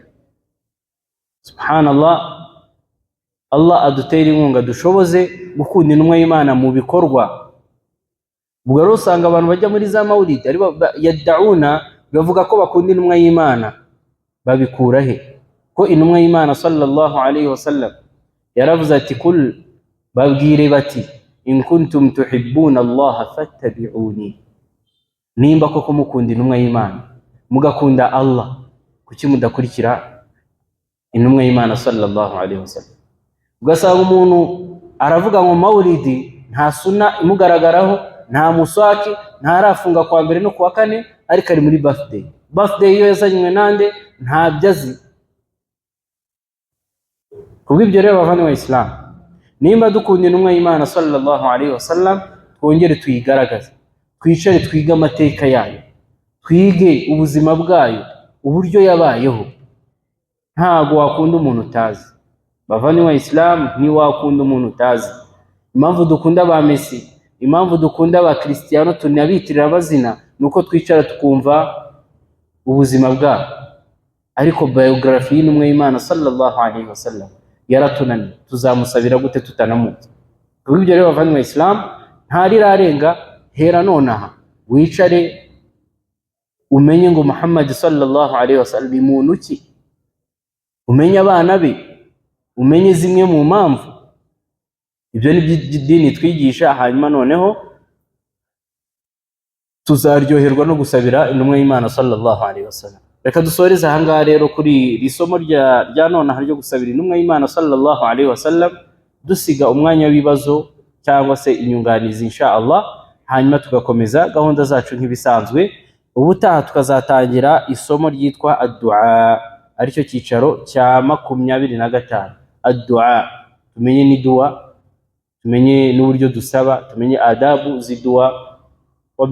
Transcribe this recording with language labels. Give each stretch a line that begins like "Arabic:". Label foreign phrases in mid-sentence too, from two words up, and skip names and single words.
Kinyarwanda: Subhanallah, Allah adutera inkunga dushoboze gukunda intumwa y'Imana mu bikorwa. Ubwo rero usanga abantu bajya muri za mawlid ari yad'una, bavuga ko bakunda intumwa y'Imana, babikura he? Ko intumwa y'Imana
Arabic: صلى الله عليه وسلم
Kinyarwanda: yaravuze ati, kul, babwire bati,
Arabic: إن كنتم تحبون الله فاتبعوني,
Kinyarwanda: nimba koko mukunda intumwa y'Imana mugakunda Allah, kuki mudakurikira intumwa y'Imana
Arabic: صلى الله عليه وسلم?
Kinyarwanda: Ugasanga umuntu aravuga ngo mawlidi nta sunna imugaragaraho, nta muswaki, ntarafunga kwa mbere no kuwa kane, ariko ari muri birthday. Birthday iyo yazanywe nande ntabyo azi. Kubw'ibyo rero bavandimwe Islam, nimba dukunda intumwa y'Imana
Arabic: صلى الله عليه وسلم,
Kinyarwanda: twongere tuyigaragaze, twicare twige amateka yayo, twige ubuzima bwayo, uburyo yabayeho. Ntago wakunda umuntu utazi bavandimwe Islam, ntiwakunda umuntu utazi. Impamvu dukunda ba Messi, impamvu dukunda ba Cristiano tunabitirira abazina, nuko twicara tukumva ubuzima bwabo, ariko biography y'intumwa y'Imana
Arabic: صلى الله عليه وسلم
Kinyarwanda: yaratunaniye. Tuzamusabira gute tutanamuzi? Kubw'ibyo rero bavandimwe Islam, ntarirarenga. Hera nonaha wicare umenye ngo Muhammad
Arabic: صلى الله عليه وسلم
Kinyarwanda: imuntu ki, umenye abana be, umenye zimwe mu mpamvu. Ibyo ni by'idini twigisha, hanyuma noneho tuzaryoherwa no gusabira intumwa y'Imana
Arabic: صلى الله عليه وسلم.
Kinyarwanda: Reka dusoreze aha ngaha rero kuri iri somo rya nonaha ryo gusabira intumwa y'Imana
Arabic: صلى الله عليه وسلم,
Kinyarwanda: dusiga umwanya w'ibibazo cyangwa se inyunganizi
Arabic: إن شاء الله,
Kinyarwanda: hanyuma tugakomeza gahunda zacu nk'ibisanzwe. Ubutaha tukazatangira isomo ryitwa ad-du'a, aricyo cyicaro cya 25. Ad-du'a, tumenye ni dua, tumenye n'uburyo dusaba, tumenye adabu z'idua.